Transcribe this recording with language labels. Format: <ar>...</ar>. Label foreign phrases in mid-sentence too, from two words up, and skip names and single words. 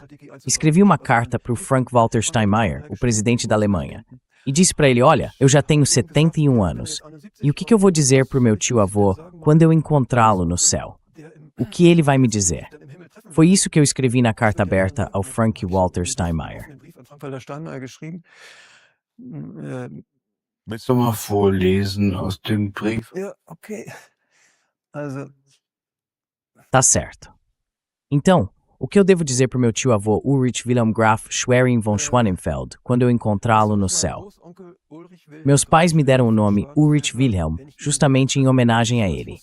<pt>Escrevi uma carta para o Frank-Walter Steinmeier, o presidente da Alemanha, e disse para ele, olha, eu já tenho 71 anos, e o que eu vou dizer para o meu tio-avô quando eu encontrá-lo no céu? O que ele vai me dizer? Foi isso que eu escrevi na carta aberta ao Frank-Walter Steinmeier.</pt> <de>Willst du mal vorlesen aus dem Brief?</de> <pt>Tá certo. Então, o que eu devo dizer para o meu tio-avô Ulrich Wilhelm Graf Schwerin von Schwanenfeld quando eu encontrá-lo no céu? Meus pais me deram o nome Ulrich Wilhelm justamente em homenagem a ele.</pt>